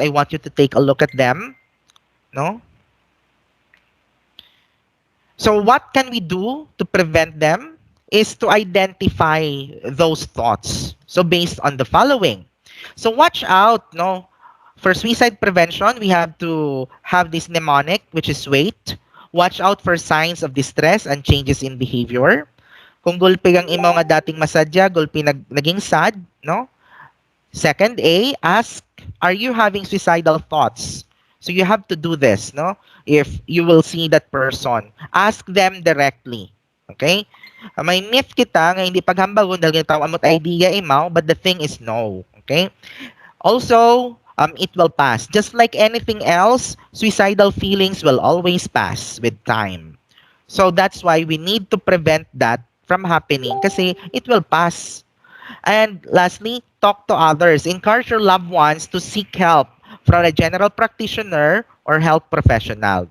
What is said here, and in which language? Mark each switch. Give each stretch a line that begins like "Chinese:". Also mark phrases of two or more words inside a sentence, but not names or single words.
English: I want you to take a look at them. No, so what can we do to prevent them is to identify those thoughts. So based on the following, so watch out, no, for suicide prevention, we have to have this mnemonic, which is wait. Watch out for signs of distress and changes in behavior.
Hiligaynon: Kung gulpi ang imo nga dating masadya, gulpi naging sad, no?
English: Second A, ask, are you having suicidal thoughts? So you have to do this, no? If you will see that person, ask them directly.
Hiligaynon: Okay? May myth kita nga hindi paghambagon dahil ginatawa mo't idea imaw,
English: but the thing is no. Okay? Also, it will pass. Just like anything else, suicidal feelings will always pass with time. So that's why we need to prevent that from happening kasi it will pass. And lastly, talk to others. Encourage your loved ones to seek help from a general practitioner or health professional.